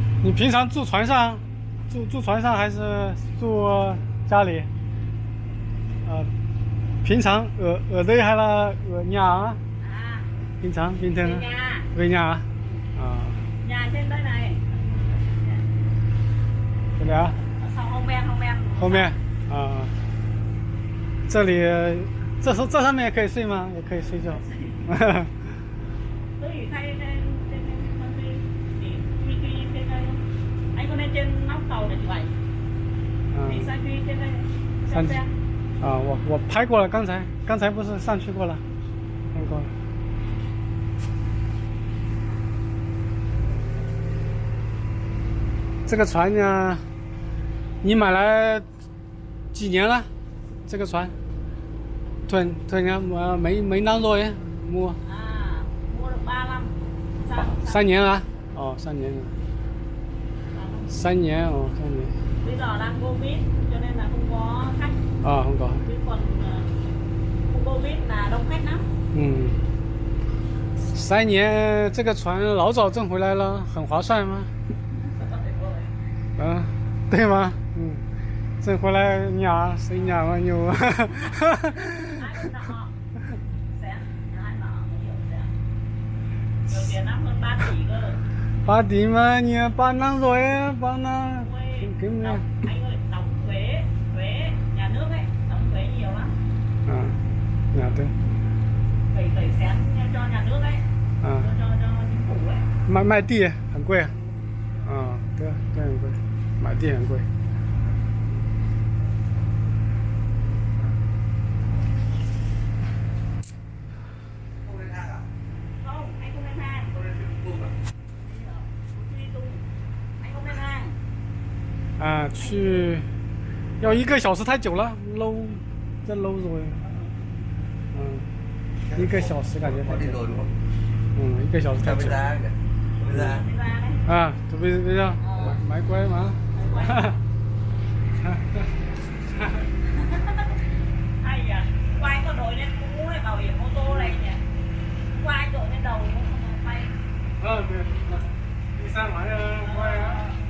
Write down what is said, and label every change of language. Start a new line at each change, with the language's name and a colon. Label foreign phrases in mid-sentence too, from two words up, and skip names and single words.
Chinese: 你平常住船上，住船上还是住家里？
Vietnamese: 平常 ở đây hay là ở nhà á? À, Bình thường bình thường. về nhà. Về nhà à? Nhà trên đây này.
Chinese: 这里啊，
Vietnamese: Ở sau
Chinese: 后面后面。后面啊，这里这上面也可以睡吗？也可以睡觉。
Vietnamese: Tôi thì thay lên trên đây. Anh có lên trên nóc tàu để chụp ảnh. Thì sang去trên đây.
Chinese: 上去啊，我拍过了，刚才不是上去过了，看过了。这个船呢，你买来几年了？这个船
Vietnamese: ，thuê nha mấy năm rồi ấy, mua À, mua được 3 năm. Sao?
Chinese: 3 年了，哦3年了，3年哦3年，
Vietnamese: Bây giờ đang Covid cho nên là không có khách. 啊không có， Chứ còn không Covid là đông khách lắm.
Chinese: 3 年这个船老早挣回来了，很划算吗？对吗？挣回来
Vietnamese: nhà xây nhà bao nhiêu? Ai cũng nọ. Sẽ ai nọ mới hiểu sẽ. Nhiều tiền lắm, hơn 3 tỷ cơ. 3 tỷ mà,你3năm rồi ấy, 3 năm. Ôi, Kiếm anh ơi, đóng thuế nhà nước ấy, đóng thuế nhiều lắm. Nhà đấy. 7 cent cho nhà nước ấy. Cho chính phủ ấy.
Chinese: 卖地很贵。对很贵，买地很贵。
Vietnamese: Không, anh không lên hang. Đi tung. Anh không lên hang.
Chinese: 去要1个小时太久了 ，
Vietnamese: lâu rất lâu rồi.
Chinese: 1 个小时感觉太久。1个小时太久。
Vietnamese: Đi ra đấy. bây giờ máy quay mà. Hay à, quay có đội lên mũ này, bảo hiểm ô tô này nhỉ. Quay đội lên đầu nó không bay. Đi sang máy quay á.